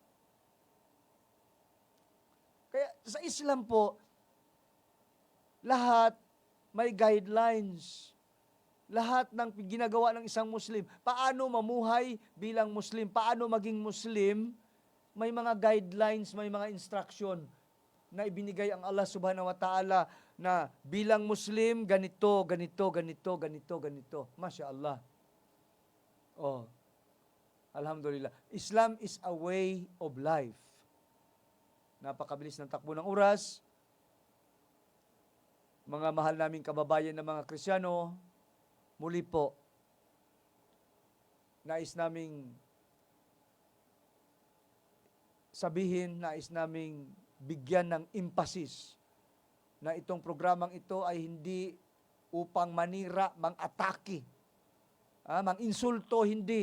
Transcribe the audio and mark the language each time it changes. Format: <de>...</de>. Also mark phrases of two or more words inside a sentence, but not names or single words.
<tl>Kaya sa Islam po, lahat may guidelines. Lahat ng ginagawa ng isang Muslim. Paano mamuhay bilang Muslim? Paano maging Muslim? May mga guidelines, may mga instruction na ibinigay ang Allah</tl> <ar>سبحانه وتعالى</ar> <tl>na bilang Muslim, ganito, ganito, ganito, ganito, ganito.</tl> <ar>ما شاء الله الحمد لله.</ar> <en>Islam is a way of life.</en> <tl>Napakabilis ng takbo ng oras. Mga mahal naming kababayan ng mga Kristiyano, muli po, nais naming sabihin, nais naming bigyan ng emphasis na itong programang ito ay hindi upang manira, mang-atake, mang-insulto, hindi.</tl>